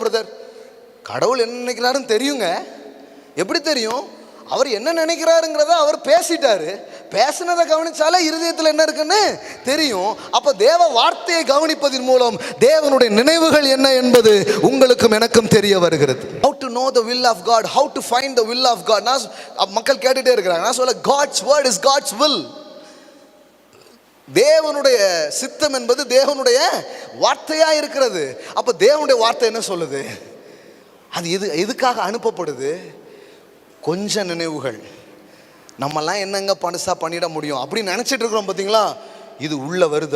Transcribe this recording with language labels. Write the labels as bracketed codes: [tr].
[ta] Brother, கடவுள் என்ன நினைக்கிறாருன்னு தெரியுங்க. எப்படி தெரியும்? அவர் என்ன நினைக்கிறாருங்கிறத அவர் பேசிட்டாரு. பேசினதை கவனிச்சாலே இருதயத்தில் என்ன இருக்குன்னு தெரியும். அப்ப தேவ வார்த்தையை கவனிப்பதன் மூலம் தேவனுடைய நினைவுகள் என்ன என்பது உங்களுக்கும் எனக்கும் தெரிய வருகிறது. [en] How to know the will of God, how to find the will of God. [ta] மக்கள் கேட்டுட்டே இருக்கிறாங்க. நான் சொல்ல, [en] God's word is God's will. [ta] தேவனுடைய சித்தம் என்பது தேவனுடைய வார்த்தையா இருக்கிறது. அப்ப தேவனுடைய வார்த்தை என்ன சொல்லுது, அது எதுக்காக அனுப்பப்படுது? கொஞ்ச நினைவுகள் நம்மெல்லாம் என்னங்க பணுசா பண்ணிட முடியும் அப்படின்னு நினைச்சிட்டு இருக்கிறோம் பார்த்தீங்களா? இது உள்ள வருது.